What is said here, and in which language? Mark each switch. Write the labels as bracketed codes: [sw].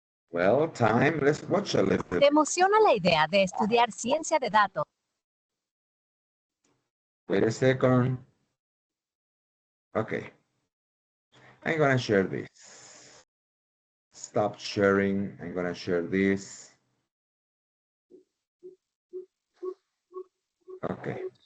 [en] Well, time, let's watch a little. [es] ¿Te emociona la idea de estudiar ciencia de datos? [en] Wait a second. Okay, I'm gonna share this. Stop sharing. I'm gonna share this. Okay.